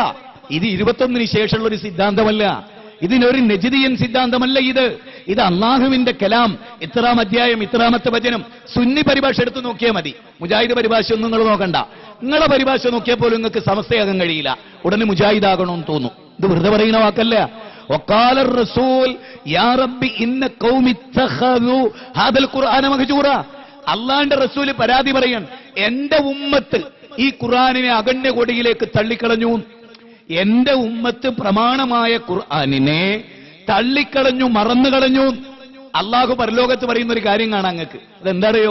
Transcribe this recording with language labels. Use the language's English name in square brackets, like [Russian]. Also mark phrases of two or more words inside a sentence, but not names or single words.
[Malayalam] ഇത് 21-ന് ശേഷമുള്ള ഒരു സിദ്ധാന്തമല്ല, ഇതിനൊരു നജിദിയൻ സിദ്ധാന്തമല്ല. ഇത് അള്ളാഹുവിന്റെ കലാം. 3-ാം അധ്യായം 3-ാമത്തെ വചനം. സുന്നി പരിഭാഷ എടുത്ത് നോക്കിയാൽ മതി. മുജാഹിദ് പരിഭാഷ ഒന്നും നിങ്ങൾ നോക്കണ്ട. നിങ്ങളെ പരിഭാഷ നോക്കിയാൽ പോലും നിങ്ങൾക്ക് സമസ്തയാകാൻ കഴിയില്ല. ഉടനെ മുജാഹിദാകണമെന്ന് തോന്നും. ഇത് വെറുതെ പറയുന്ന വാക്കല്ല. [Arabic] وقال الرسول يا رب ان قوم اتخذوا هذا القرآن مهجورا. [Malayalam] അള്ളാന്റെ റസൂല് പരാതി പറയാൻ, എന്റെ ഉമ്മത്ത് ഈ ഖുർആനിനെ അഗണ്യകൊടിയിലേക്ക് തള്ളിക്കളഞ്ഞു. എന്റെ ഉമ്മത്ത് പ്രമാണമായ ഖുർആനിനെ തള്ളിക്കളഞ്ഞു, മറന്നുകളഞ്ഞു. അള്ളാഹു പരലോകത്ത് പറയുന്ന ഒരു കാര്യം കാണാൻ നിങ്ങൾക്ക്. അതെന്താണെയോ?